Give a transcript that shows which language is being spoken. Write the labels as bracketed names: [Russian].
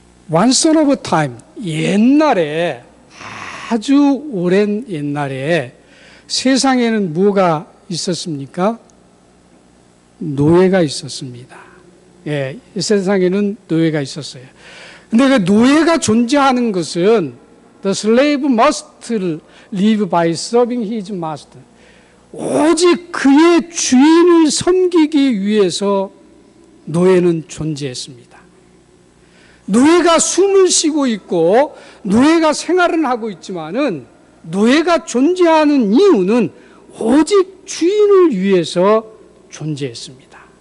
[English] Once upon a time, [Korean] 옛날에 아주 오랜 옛날에 세상에는 뭐가 있었습니까? 노예가 있었습니다. 예, 세상에는 노예가 있었어요. 근데 그 노예가 존재하는 것은 [English] The slave must live by serving his master. [Korean] 오직 그의 주인을 섬기기 위해서 노예는 존재했습니다. 노예가 숨을 쉬고 있고 노예가 생활을 하고 있지만은 노예가 존재하는 이유는 오직 주인을 위해서 존재했습니다.